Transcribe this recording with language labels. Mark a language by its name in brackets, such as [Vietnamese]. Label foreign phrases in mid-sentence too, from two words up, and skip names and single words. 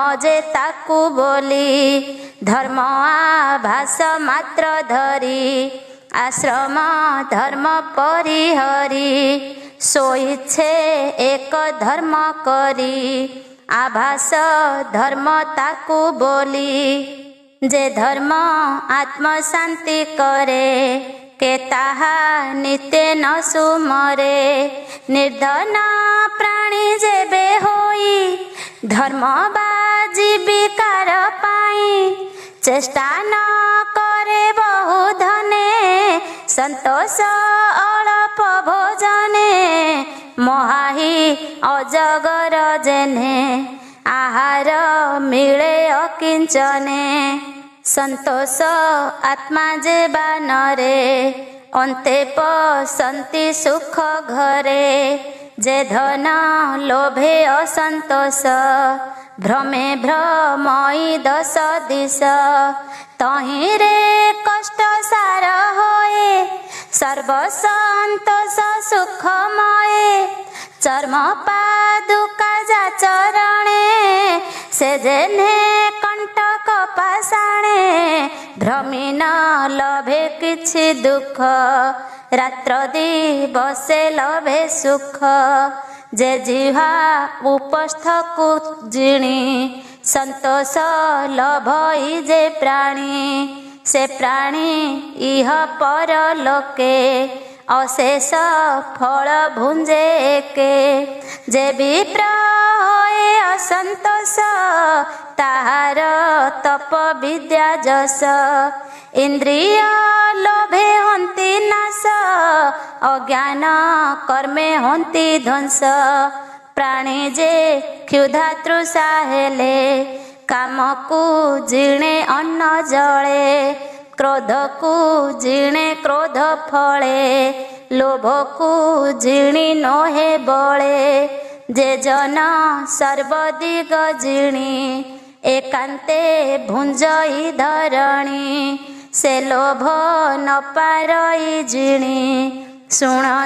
[Odia] ଯେ ତାକୁ ବୋଲି ଧର୍ମ ଆଭାସ ମାତ୍ର ଧରି ଆଶ୍ରମ ଧର୍ମ ପରିହରି ସୋଇଛେ ଏକ ଧର୍ମ କରି ଆଭାସ ଧର୍ମ ତାକୁ ବୋଲି ଯେ ଧର୍ମ ଆତ୍ମ ଶାନ୍ତି କରେ କେ ତାହା ନିତ୍ୟ ନ ସୁମରେ ନିର୍ଧନ ପ୍ରାଣୀ ଯେବେ ହୋଇ ଧର୍ମ ବା ଜୀବିକାର ପାଇ ଚେଷ୍ଟା ନ କରେ ବହୁ ଧନେ ସନ୍ତୋଷ ଅଳ୍ପ ଭୋଜନେ ମୋହାହି ଅଜଗର ଯେନେ ଆହାର ମିଳେ ଅକିଞ୍ଚନେ ସନ୍ତୋଷ ଆତ୍ମା ଯେବା ନରେ ଅନ୍ତେ ପସନ୍ତି ସୁଖ ଘରେ ଯେ ଧନ ଲୋଭେ ଅସନ୍ତୋଷ ଭ୍ରମେ ଭ୍ରମଇ ଦଶ ଦିଶ ତହିଁରେ କଷ୍ଟ ସାର ହୋଏ ସର୍ବସନ୍ତୋଷ ସୁଖମୟ ଚର୍ମ ପାଦୁକା ଯା ଚରଣେ ସେ ଯେନେ କଣ୍ଟକ ପାଷାଣେ ଭ୍ରମି ନ ଲଭେ କିଛି ଦୁଖ ରାତ୍ର ଦିବସେ ଲଭେ ସୁଖ ଯେ ଜିହା ଉପସ୍ଥ କୋ ଜିଣି ସନ୍ତୋଷ ଲଭଇ ଯେ ପ୍ରାଣୀ ସେ ପ୍ରାଣୀ ଇହ ପର ଲୋକେ ଅଶେଷ ଫଳ ଭୁଞ୍ଜେ କେ ଯେ ବିପ୍ର ହୋଏ ଅସନ୍ତୋଷ ତାହାର ତପ ବିଦ୍ୟା ଯଶ ଇନ୍ଦ୍ରିୟ ଲୋଭେ ହନ୍ତି ନାଶ ଅଜ୍ଞାନ କର୍ମେ ହନ୍ତି ଧ୍ୱଂସ ପ୍ରାଣୀ ଯେ କ୍ଷୁଧା ତୃଷା ହେଲେ କାମ କୋ ଜିଣେ ଅନ୍ନ ଜଳେ କ୍ରୋଧ କୋ ଜିଣେ କ୍ରୋଧ ଫଳେ ଲୋଭ କୋ ଜିଣି ନୋହେ ବଳେ ଯେ ଜନ ସର୍ବଦିଗ ଜିଣି ଏକାନ୍ତେ ଭୁଞ୍ଜଇ ଧରଣୀ ସେ ଲୋଭ ନ ପାରଇ ଜିଣି ଶୁଣ